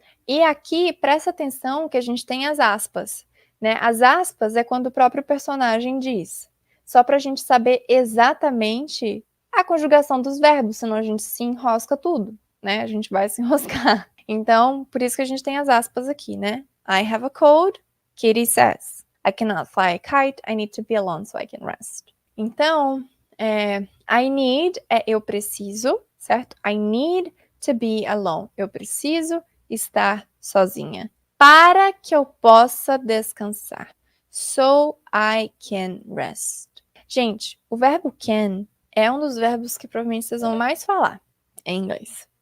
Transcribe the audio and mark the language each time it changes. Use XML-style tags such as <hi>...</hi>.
<pt>E aqui, presta atenção que a gente tem as aspas. Né? As aspas é quando o próprio personagem diz. Só para a gente saber exatamente a conjugação dos verbos, senão a gente se enrosca tudo, né? A gente vai se enroscar. Então, por isso que a gente tem as aspas aqui, né?</pt> <en>I have a cold, Kitty says. I cannot fly a kite, I need to be alone so I can rest.</en> <pt>Então, I need é eu preciso, certo?</pt> <en>I need to be alone.</en> <pt>Eu preciso estar sozinha para que eu possa descansar.</pt> <en>So I can rest.</en> <pt>Gente, o verbo can é um dos verbos que provavelmente vocês vão mais falar em inglês.</pt>